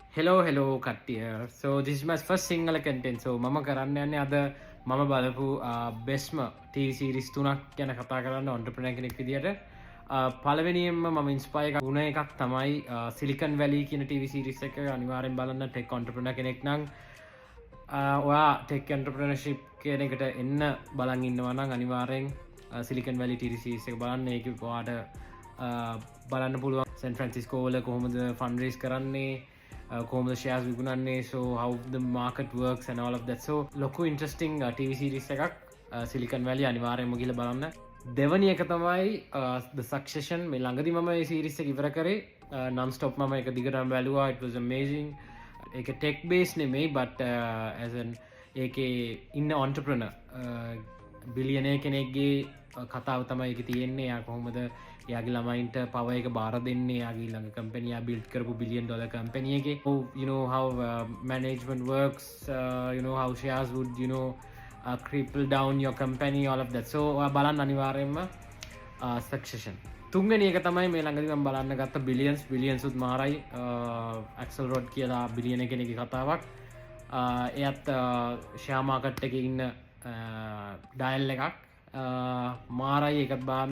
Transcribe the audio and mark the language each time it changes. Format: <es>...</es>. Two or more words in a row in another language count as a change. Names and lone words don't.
<si>hello කට්ටිය.</si> <en>So this is my first single content.</en> <si>So මම කරන්න යන්නේ අද මම බලපු bestම</si> <en>TV series</en> <si>තුනක් ගැන කතා කරන්න entrepreneur කෙනෙක් විදියට. පළවෙනියෙන්ම මම inspire වුණ එකක් තමයි Silicon Valley කියන</si> <en>TV series</en> <si>එක. අනිවාර්යෙන් බලන්න</si> <en>tech entrepreneur</en> <si>කෙනෙක් නම් ඔයා</si> <en>tech entrepreneurship</en> <si>කියන එකට එන්න බලන් ඉන්නවා නම් අනිවාර්යෙන් Silicon Valley</si> <en>TV series</en> <si>එක බලන්න. ඒක ඔයාට බලන්න පුළුවන් San Francisco වල කොහොමද fundraise කරන්නේ, කොහොමද shares විකුණන්නේ,</si> <en>so how the market works and all of that.</en> <si>So ලොකු</si> <en>interesting TV series</en> <si>එකක් Silicon Valley අනිවාර්යෙන්ම ගිහලා බලන්න. දෙවැනි එක තමයි The Succession. මේ ළඟදී මම මේ series එක ඉවර කරේ</si> <en>non stop.</en> <si>මම ඒක දිගටම බැලුවා.</si> <en>It was amazing.</en> <si>ඒක</si> <en>tech based</en> <si>නෙමෙයි</si> <en>but as an</en> <si>ඒකේ ඉන්න</si> <en>entrepreneur billionaire</en> <si>කෙනෙක්ගේ කතාව තමයි ඒක තියෙන්නේ. එයා කොහොමද එයාගේ ළමයින්ට power එක බාර දෙන්නේ, එයාගේ ළඟ company එයා build කරපු</si> <en>$1 billion company</en> <si>එකේ.</si> <en>So you know how management works, you know how shares would cripple down your company, all of that.</en> <si>So ඔයා බලන්න අනිවාර්යයෙන්ම Succession. තුන්වෙනි එක තමයි මේ ළඟදී මම බලන්න ගත්ත billions උත් මාරයි. Axel Rod කියලා billionaire කෙනෙක්ගේ කතාවක්. එයත්</si> <en>share market</en> <si>එකේ ඉන්න dial එකක්. මාරයි එකත් බලන්න.</si>